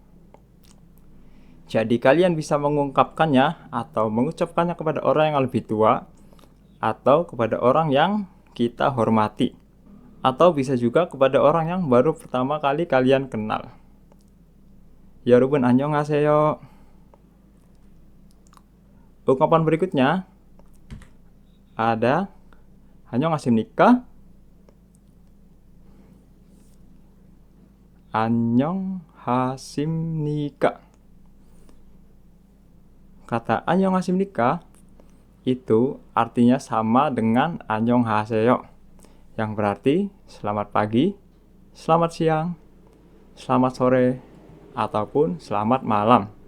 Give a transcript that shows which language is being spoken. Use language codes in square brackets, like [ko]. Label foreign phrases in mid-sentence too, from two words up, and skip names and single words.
[id] Jadi kalian bisa mengungkapkannya atau mengucapkannya kepada orang yang lebih tua atau kepada orang yang kita hormati. Atau bisa juga kepada orang yang baru pertama kali kalian kenal. [ko] 여러분 안녕하세요. [id] Ungkapan berikutnya ada annyeongha십니까? [ko] annyeongha십니까. [id] Kata annyeongha십니까 itu artinya sama dengan annyeonghaseyo, yang berarti selamat pagi, selamat siang, selamat sore, ataupun selamat malam.